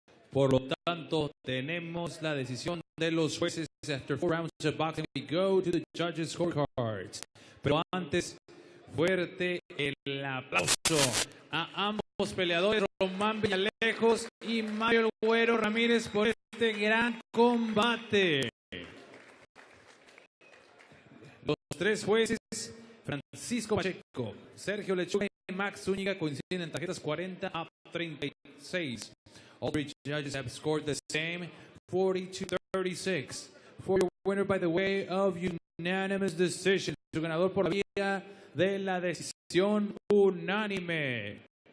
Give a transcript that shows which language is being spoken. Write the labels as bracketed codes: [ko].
[es] Por lo tanto, tenemos la decisión de los jueces. [en] After 4 rounds of boxing, we go to the judges' scorecards. [es] Pero antes, fuerte el aplauso a ambos peleadores, Román Villalejos y Mario El Güero Ramírez, por este gran combate. Los 3 jueces, Francisco Pacheco, Sergio Lechuga y Max Zúñiga, coinciden en tarjetas 40-36. [en] All 3 judges have scored the same, 40-36. For your winner by the way of unanimous decision. [es] Su ganador por la vía de la decisión unánime.